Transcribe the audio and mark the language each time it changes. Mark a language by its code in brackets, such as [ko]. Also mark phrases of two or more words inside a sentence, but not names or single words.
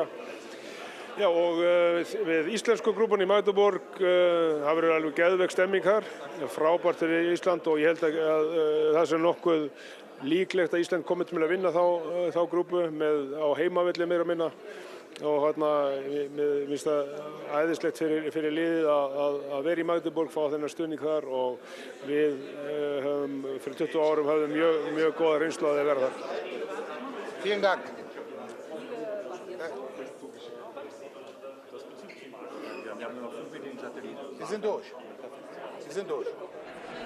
[is] Já, og við íslensku grúpunni í Magdeburg, það verður alveg geðveik stemming þar, frábært fyrir Ísland og ég held að það sem nokkuð líklegt að Ísland komið til að vinna þá grúpu á heimavelli meira og minna og hérna, mér finnst það æðislegt fyrir liðið að vera í Magdeburg, fá þennan stuðning þar og við höfum fyrir 20 árum höfðum mjög góða reynslu að vera þar. [de] Vielen Dank. Sie sind durch. Sie sind durch.